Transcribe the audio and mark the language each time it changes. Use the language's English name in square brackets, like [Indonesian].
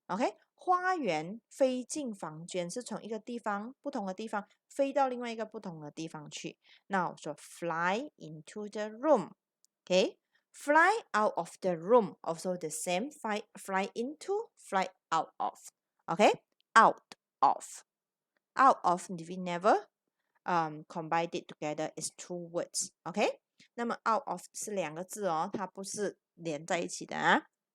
[Chinese] OK， 花园飞进房间是从一个地方不同的地方飞到另外一个不同的地方去。那我说 [English] fly into the room。 OK，fly out of the room also the same. Fly into, fly out of. OK，out of. Out of we never combine it together is two words. [Chinese] OK，那么 out of 是2个字哦，它不是连在一起的啊。